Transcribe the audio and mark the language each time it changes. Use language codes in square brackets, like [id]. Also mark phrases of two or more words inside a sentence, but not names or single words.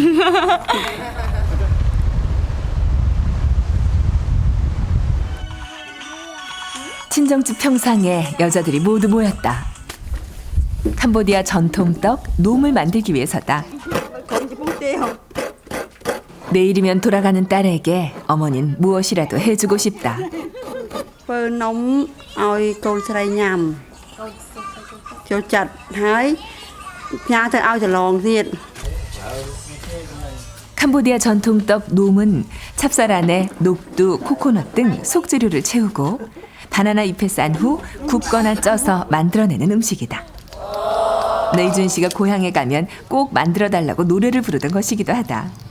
[ko] 친정집 평상에 여자들이 모두 모였다. 캄보디아 전통떡 놈을 만들기 위해서다. 내일이면 돌아가는 딸에게 어머니는 무엇이라도 해주고 싶다. [km] ធ្វើនំឲ្យកូនស្រីញ៉ាំចូលចិត្តហើយផ្ញើទៅឲ្យច្រឡងទៀត [ko] 캄보디아 전통떡 놈은 찹쌀 안에 녹두, 코코넛 등 속재료를 채우고 바나나 잎에 싼 후 굽거나 쪄서 만들어내는 음식이다. 내준 씨가 고향에 가면 꼭 만들어달라고 노래를 부르던 것이기도 하다.